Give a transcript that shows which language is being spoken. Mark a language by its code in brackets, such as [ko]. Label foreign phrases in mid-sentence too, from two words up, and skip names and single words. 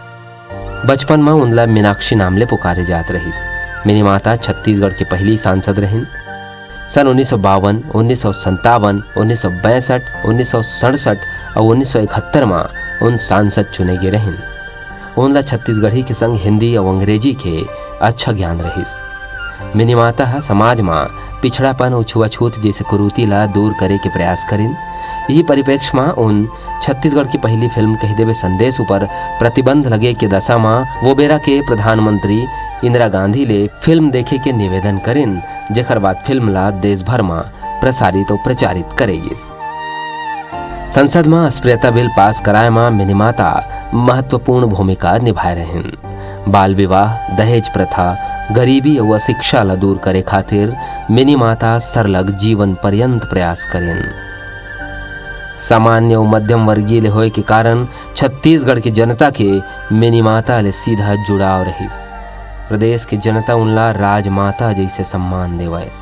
[hne] बचपन में उनला मीनाक्षी नाम ले पुकारे जात रहिस। मिनी माता छत्तीसगढ़ के पहली सांसद रहिन। सन 1952, 1957, 1962, 1967 और 1971 में उन सांसद चुने गए रहिन। उनला छत्तीसगढ़ी के संग हिंदी और अंग्रेजी के अच्छा ज्ञान रहिस। मिनी माता समाज में पिछड़ापन और छुआछूत जैसे कुरीति ला दूर करे के प्रयास करिन। यही परिप्रेक्ष्य में उन छत्तीसगढ़ की पहली फिल्म कह देवे संदेश ऊपर प्रतिबंध लगे के दशा में वो बेरा के प्रधानमंत्री इंदिरा गांधी ले फिल्म देखे के निवेदन करिन, जेकर बाद फिल्म ला देश भर में प्रसारित और प्रचारित करेगी। संसद में अस्पृश्यता बिल पास कराए में मिनी माता महत्वपूर्ण भूमिका निभाए रहिन। बाल विवाह, दहेज प्रथा, गरीबी और अशिक्षा ला दूर करे खातिर मिनी माता सरलग जीवन पर्यंत प्रयास करिन। सामान्य और मध्यम वर्गीय ले होए के कारण छत्तीसगढ़ की जनता के मिनी माता ले सीधा जुड़ाव रहिस। प्रदेश की जनता उनला राजमाता जैसे सम्मान देवे।